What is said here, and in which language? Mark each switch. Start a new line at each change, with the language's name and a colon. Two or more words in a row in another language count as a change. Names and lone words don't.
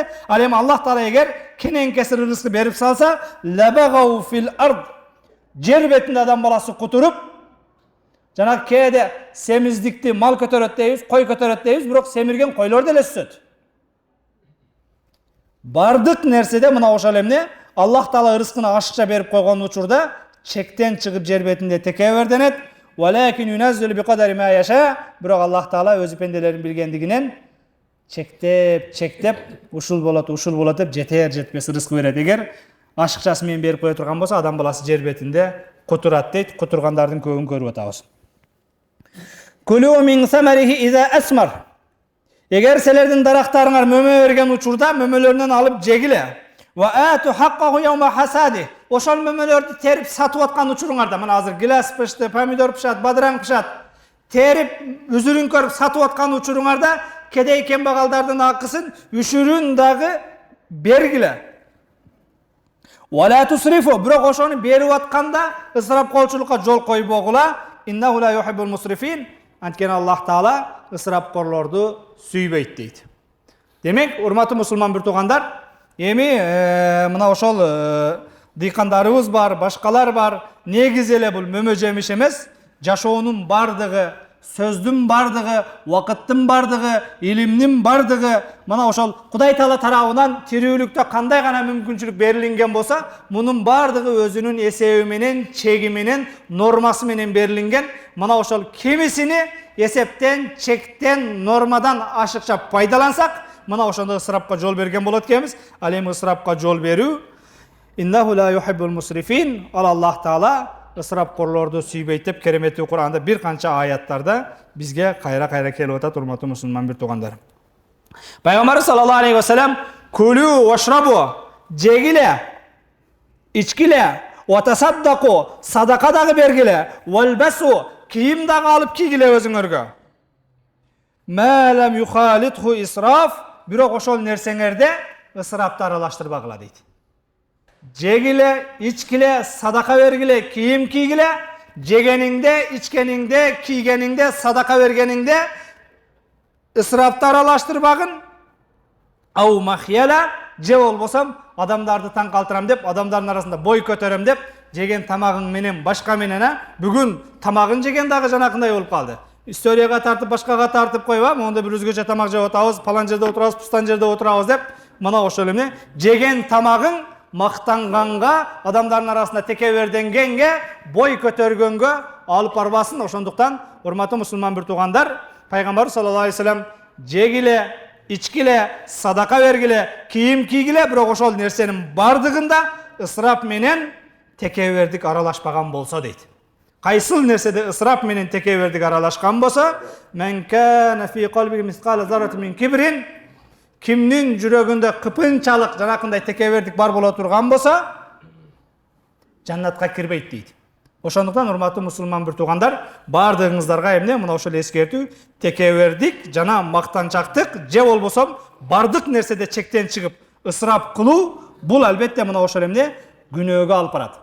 Kyrgyz: Ал эми Аллах Таала эгер кенен кесир ырыскы берип салса,
Arabic: لبغوا في الأرض,
Kyrgyz: жер бетинде адам баласы кутуруп, жана кээде семиздикти мал көтөрөт дейбиз, кой көтөрөт дейбиз, бирок семирген койлор деле өсөт. Бардык нерседе мына ошол эмне Аллах Таала ырыскыны ашыкча берип койгон учурда чектен чыгып жер бетинде текеберденет.
Arabic: ولكن ينزل بقدر ما يشاء.
Kyrgyz: Бирок Аллах Таала өзү пенделерин билгендигинен чектеп ушул болот деп жетер жетпес ырыскы берет. Эгер ашыкчасы менен берип кое турган болсо, адам баласы жер бетинде кутурат дейт. Кутургандардын көбүн көрүп атабыз.
Arabic: كلوا من ثمره إذا أثمر.
Kyrgyz: Эгер силердин дарактарыңар мөмө берген учурда мөмөлөрүнөн алып жегиле.
Arabic: وآتوا حقه يوم حصاده.
Kyrgyz: Ошол мөмөлөрдү терип сатып аткан учуруңарда, мына азыр гилас пышты, помидор пышат, бадыраң пышат, терип үзүрүн көрүп сатып аткан учуруңарда кедей кембагалдардын акысын үшүрүн дагы бергиле.
Arabic: ولا تسرفوا.
Kyrgyz: Бирок ошону берип атканда ысырапкорчулукка жол койбогула.
Arabic: إنه لا يحب المسرفين.
Kyrgyz: Анткени Аллах Таала ысырапкорлорду сүйбөйт дейт. Демек, урматтуу мусулман бир туугандар, эми мына ошол дыйкандарыбыз бар, башкалар бар. Негизи эле бул мөмө жемиш эмес, жашоонун бардыгы, сөздүн бардыгы, убакыттын бардыгы, илимдин бардыгы, мына ошол Кудай Таала тарабынан тирүүлүктө кандай гана мүмкүнчүлүк берилинген болсо, мунун бардыгы өзүнүн эсеби менен, чеги менен, нормасы менен берилинген. Мына ошол кимисини эсептен, чектен, нормадан ашыкча пайдалансак, мына ошондо ысырапка жол берген болот экенбиз. Ал эми ысырапка жол берүү
Arabic: إنه لا يحب المسرفين.
Kyrgyz: Ал Аллах Таала ысырапкорлорду сүйбөйт деп кереметтүү Кур'анда бир канча аяттарда бизге кайра келип атат, урматтуу мусулман бир туугандар. Пайгамбар
Arabic: صلى الله عليه وسلم كلوا واشربوا,
Kyrgyz: жегиле, ичкиле,
Arabic: وتصدقوا,
Kyrgyz: садака дагы бергиле, валбасу, кийим дагы алып кийгиле өзүңөргө.
Arabic: ما لم يخالطه إسراف,
Kyrgyz: бирок ошол нерсеңерде ысырапты аралаштырбагыла дейт. Жегиле, ичкиле, садака бергиле, кийим кийгиле, жегениңде, ичкениңде, кийгениңде, садака бергениңде ысырапты аралаштырбагын.
Arabic: أو مخيلة,
Kyrgyz: же болбосам адамдарды таң калтырам деп, адамдардын арасында бой көтөрөм деп, жеген тамагың менен башка менен, бүгүн тамагын жеген дагы жанакындай болуп калды. Историяга тартып, башкага тартып койбам, монда бир өзгөчө тамак жеп атабыз, палан жерде отурабыз, пустан жерде отурабыз деп, мына ошол эмне, жеген тамагың мактанганга, адамдардын арасында текеберденгенге, бой көтөргөнгө алып барбасын. Ошондуктан, урматтуу мусулман бир туугандар, пайгамбар
Arabic: صلى الله عليه وسلم
Kyrgyz: жегиле, ичкиле, садака бергиле, кийим кийгиле, бирок ошол нерсенин бардыгында ысрап менен текебердик аралашпаган болсо дейт.
Arabic: Кайсыл нерседе ысрап менен текебердик аралашкан болсо, من كان في قلبه مثقال ذرة من كبر,
Kyrgyz: кимдин жүрөгүндө кыпынчалык жанакындай текебердик бар боло турган болсо, жаннатка кирбейт дейт. Ошондуктан урматтуу мусулман бир туугандар, бардыгыңыздарга эмне мына ошол эскертүү, текебердик жана мактанчактык же болбосо бардык нерседе чектен чыгып ысрап кылуу, бул албетте мына ошол эмне күнөөгө алып барат.